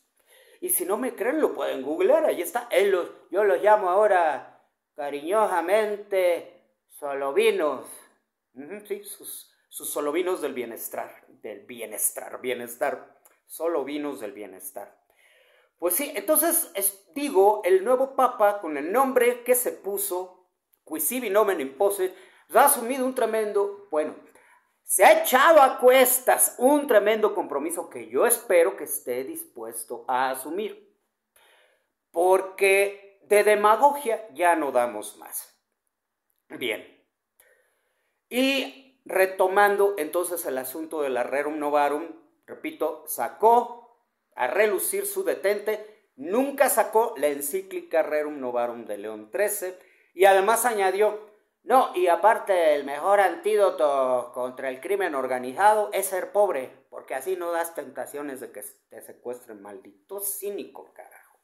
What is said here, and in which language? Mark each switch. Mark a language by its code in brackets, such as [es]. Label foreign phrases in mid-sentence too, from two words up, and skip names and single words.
[es] Y si no me creen, lo pueden googlear, ahí está. Yo los llamo ahora cariñosamente solovinos. Sí, sus solovinos del bienestar, solovinos del bienestar. Pues sí, entonces digo, el nuevo Papa, con el nombre que se puso, [la] qui sibi nomen imposuit, [es] ha asumido un tremendo, bueno, se ha echado a cuestas un tremendo compromiso que yo espero que esté dispuesto a asumir. Porque de demagogia ya no damos más. Bien. Y retomando entonces el asunto del Rerum Novarum, repito, sacó a relucir su detente, nunca sacó la encíclica Rerum Novarum de León XIII y además añadió, no, y aparte el mejor antídoto contra el crimen organizado es ser pobre, porque así no das tentaciones de que te secuestren, maldito cínico, carajo.